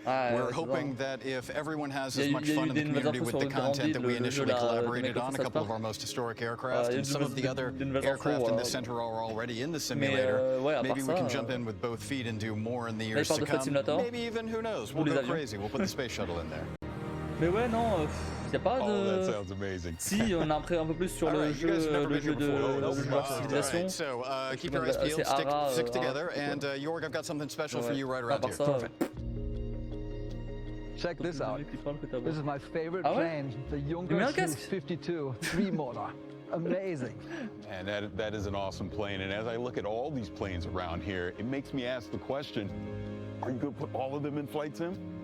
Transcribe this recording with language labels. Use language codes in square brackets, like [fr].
[en] We're hoping that if everyone has as much fun in the community with the content that we initially collaborated on, a couple of our most historic aircraft, and some of the other aircraft in the center are already in the simulator, maybe we can jump in with both feet and do more in the years to come. Maybe even, who knows, we'll go crazy. We'll put the space shuttle in there. [fr] Mais ouais, non, y a pas de... [en] Oh, that sounds amazing. [fr] Si, on a appris un peu plus sur le jeu de leur civilisation. [en] So, keep your eyes peeled, stick together, and Jorg, I've got something special for you right around here. Perfect. Check this out. This is my favorite plane, the Junkers 52 3-motor. Amazing. And that is an awesome plane. And as I look at all these planes around here, it makes me ask the question, are you going to put all of them in Flight Sim?